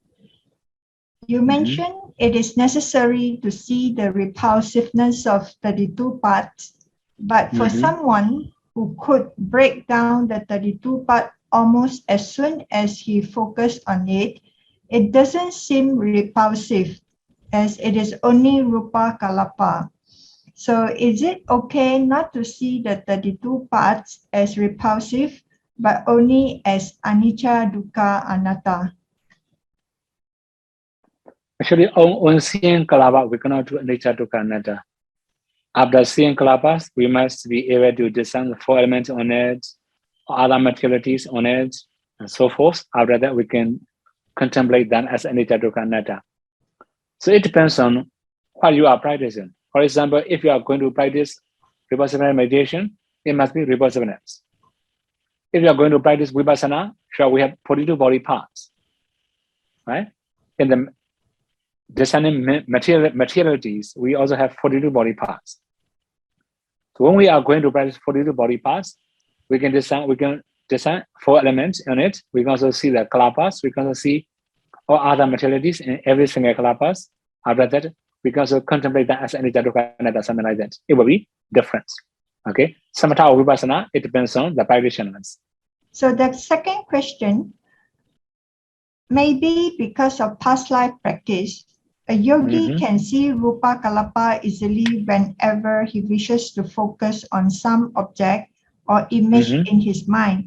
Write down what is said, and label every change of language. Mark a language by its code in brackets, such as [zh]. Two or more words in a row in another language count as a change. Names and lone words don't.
[en] You mentioned it is necessary to see the repulsiveness of 32 parts, but for someone who could break down the 32 part almost as soon as he focused on it, it doesn't seem repulsive, as it is only [pi] rupa kalapa. [en] So is it okay not to see the 32 parts as repulsive, but only as [pi] anicca, dukkha, anatta? [en] Actually, on seeing kalapa, we cannot do [pi] anicca, dukkha, anatta. [en] After seeing kalapas, we must be able to discern the 4 elements on it, or other materialities on it, and so forth. After that, we can contemplate them as [pi] anicca, dukkha, anatta. [en] So it depends on what you are practicing. For example, if you are going to practice repulsiveness meditation, it must be repulsiveness. If you are going to practice vipassana, sure, we have 42 body parts, right? In the discerning materialities, we also have 42 body parts. So when we are going to practice 42 body parts, we can design 4 elements on it. We can also see the kalapas. We can also see all other materialities in every single kalapas. After that, we can also contemplate that as [pi] anicca, dukkha, anatta, [en] something like that. It will be different. Okay, samatha or vipassana, it depends on the practitioners. So the second question, maybe because of past life practice, a yogi can see [pi] rupa kalapa [en] easily whenever he wishes to focus on some object or image in his mind.